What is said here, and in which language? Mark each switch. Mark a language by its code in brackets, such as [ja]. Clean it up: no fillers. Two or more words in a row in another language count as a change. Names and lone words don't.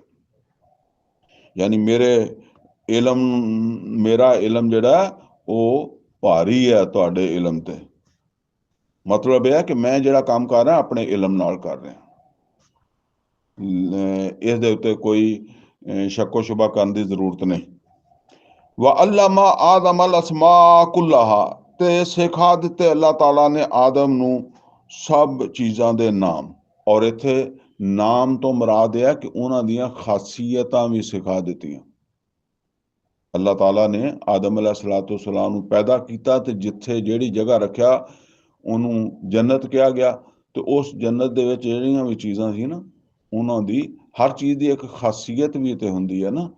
[pa] ਯਾਨੀ ਮੇਰਾ ਇਲਮ ਜਿਹੜਾ ਉਹ ਭਾਰੀ ਹੈ ਤੁਹਾਡੇ ਇਲਮ ਤੇ। ਮਤਲਬ ਇਹ ਹੈ ਕਿ ਮੈਂ ਜਿਹੜਾ ਕੰਮ ਕਰ ਰਿਹਾ ਆਪਣੇ ਇਲਮ ਨਾਲ ਕਰ ਰਿਹਾ, ਇਸ ਦੇ ਉੱਤੇ ਕੋਈ ਸ਼ੱਕੋ ਸ਼ੁਬਾ ਕਰਨ ਦੀ ਜ਼ਰੂਰਤ ਨਹੀਂ। [ar] وعلم آدم الأسماء كلها, [pa] ਤੇ ਸਿਖਾ ਦਿੱਤੇ ਅੱਲਾਹ ਤਾਲਾ ਨੇ ਆਦਮ ਨੂੰ ਸਭ ਚੀਜ਼ਾਂ ਦੇ ਨਾਮ। ਔਰ ਇੱਥੇ ਨਾਮ ਤੋਂ ਮੁਰਾਦ ਇਹ ਹੈ ਕਿ ਉਹਨਾਂ ਦੀਆਂ ਖਾਸੀਅਤਾਂ ਵੀ ਸਿਖਾ ਦਿੱਤੀਆਂ। ਅੱਲਾਹ ਤਾਲਾ ਨੇ ਆਦਮ अलैहिस्सलाम ਨੂੰ ਪੈਦਾ ਕੀਤਾ, ਤੇ ਜਿੱਥੇ ਜਿਹੜੀ ਜਗ੍ਹਾ ਰੱਖਿਆ ਉਹਨੂੰ ਜੰਨਤ ਕਿਹਾ ਗਿਆ, ਤੇ ਉਸ ਜੰਨਤ ਦੇ ਵਿੱਚ ਜਿਹੜੀਆਂ ਵੀ ਚੀਜ਼ਾਂ ਸੀ ਨਾ, ਉਹਨਾਂ ਦੀ ਹਰ ਚੀਜ਼ ਦੀ ਇੱਕ ਖਾਸੀਅਤ ਵੀ ਤੇ ਹੁੰਦੀ ਹੈ ਨਾ।